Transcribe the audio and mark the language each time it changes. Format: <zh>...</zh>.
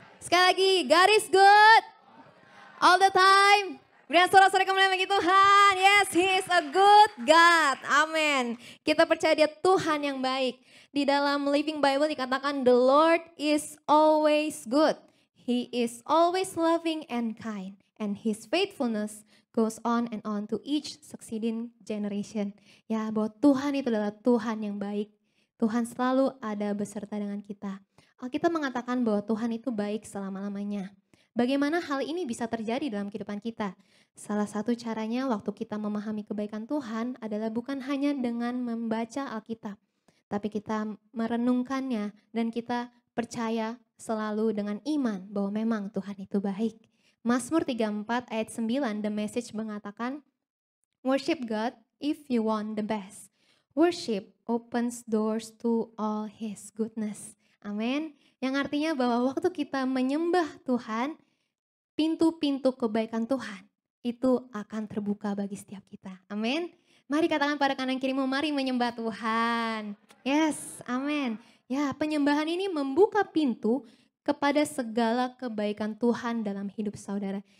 <id>Sekali lagi,</id> <en>God is good all the time.</en> <id>Berikan sorak-sorai kemuliaan bagi Tuhan.</id> <en>Yes, He is a good God.</en> <id>Amin. Kita percaya Dia Tuhan yang baik. Di dalam</id> <en>Living Bible</en> <id>dikatakan</id> <en>the Lord is always good. He is always loving and kind. And His faithfulness goes on and on to each succeeding generation.</en> <id>Ya, bahwa Tuhan itu adalah Tuhan yang baik. Tuhan selalu ada beserta dengan kita. Alkitab mengatakan bahwa Tuhan itu baik selama-lamanya. Bagaimana hal ini bisa terjadi dalam kehidupan kita? Salah satu caranya waktu kita memahami kebaikan Tuhan adalah bukan hanya dengan membaca Alkitab, tapi kita merenungkannya dan kita percaya selalu dengan iman bahwa memang Tuhan itu baik. Mazmur 34 ayat 9</id> <en>The Message</en> <id>mengatakan,</id> <en>worship God if you want the best. Worship opens doors to all His goodness.</en> <id>Amin. Yang artinya bahwa waktu kita menyembah Tuhan, pintu-pintu kebaikan Tuhan itu akan terbuka bagi setiap kita. Amin. Mari katakan pada kanan kirimu, mari menyembah Tuhan. Yes, amin. Ya, penyembahan ini membuka pintu kepada segala kebaikan Tuhan dalam hidup saudara.</id>